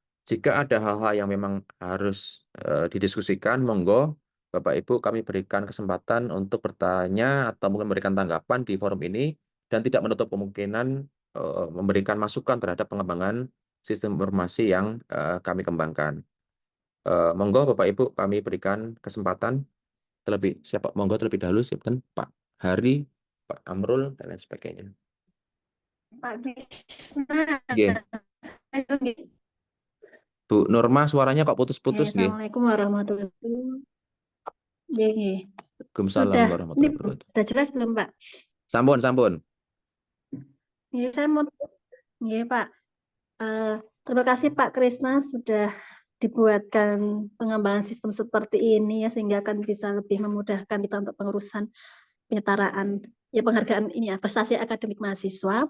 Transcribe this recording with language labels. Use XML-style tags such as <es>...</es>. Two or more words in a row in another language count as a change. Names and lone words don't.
<id>Jika ada hal-hal yang memang harus didiskusikan, monggo Bapak Ibu kami berikan kesempatan untuk bertanya atau mungkin memberikan tanggapan di forum ini, dan tidak menutup kemungkinan memberikan masukan terhadap pengembangan sistem informasi yang kami kembangkan. Monggo Bapak Ibu kami berikan kesempatan monggo terlebih dahulu siapkan Pak Hari, Pak Amrul, dan lain sebagainya. Pak Krisna. Nggih. Bu Norma, suaranya kok putus-putus nggih.</id> <ar>السلام عليكم ورحمة الله وبركاته.</ar> <id>Nggih.</id> <ar>وعليكم السلام ورحمة الله وبركاته.</ar> <id>Sudah jelas belum, Pak? Sampun. Nggih, saya mau. Nggih, Pak. Terima kasih Pak Krisna sudah dibuatkan pengembangan sistem seperti ini ya sehingga akan bisa lebih memudahkan kita untuk pengurusan penyetaraan ya penghargaan ini ya prestasi akademik mahasiswa.</id>